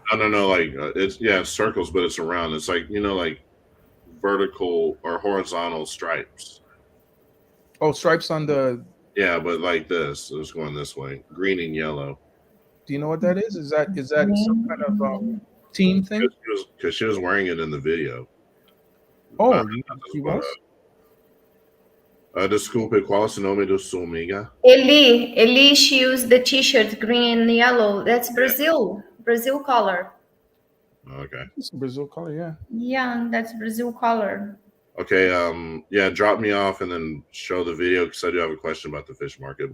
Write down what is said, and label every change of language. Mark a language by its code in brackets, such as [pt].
[en] No, like it's circles, but it's around. It's like like vertical or horizontal stripes. stripes on the. Yeah, but like this, it's going this way, green and yellow. Do you know what that is? Is that some kind of team thing? Because she was wearing it in the video. Oh, she was. [pt] Desculpe, qual é o nome da sua amiga? [en] Eli, she used the T-shirt green and yellow. That's Brazil color. Okay. It's a Brazil color, yeah. Yeah, that's Brazil color. Okay. Drop me off and then show the video because I do have a question about the fish market.